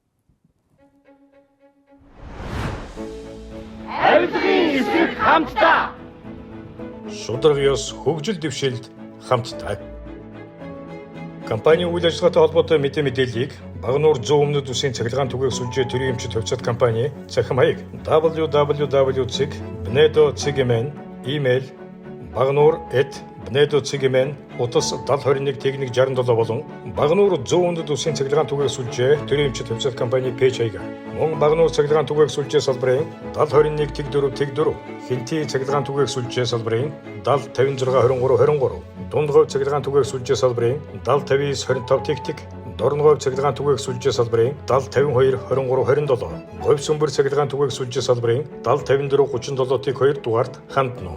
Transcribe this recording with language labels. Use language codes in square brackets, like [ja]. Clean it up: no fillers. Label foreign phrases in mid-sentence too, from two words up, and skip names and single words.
[mn] Авилгын эсрэг хамтдаа. Шударга ёс хөгжил дэвшилд хамтдаа. Компани үйл ажиллагаатай холбоотой мэдээллийг Багнуур 100 өмнөд үсгийн цахилгаан түгээх сүлжээ төрийн эмчит хувьцаат компани цахим хаяг www.bnedo.cgmn email bagnur@bnedo.cgmn утас 7021 техник 67 болон Багнуур 100 өмнөд үсгийн цахилгаан түгээх сүлжээ төрийн эмчит хувьцаат компани пэйж хаягаар мөн Багнуур цахилгаан түгээх сүлжээ салбарын 7021 Тэг4 Хинти цахилгаан түгээх сүлжээ салбарын 70562323 Дундгов цахилгаан түгээх сүлжээ салбарын 705925 Тэг Дорногов цахилгаан түгээх сүлжээ салбарын 70522327 Говь сүмбэр цахилгаан түгээх сүлжээ салбарын 705437 дугаард хандна.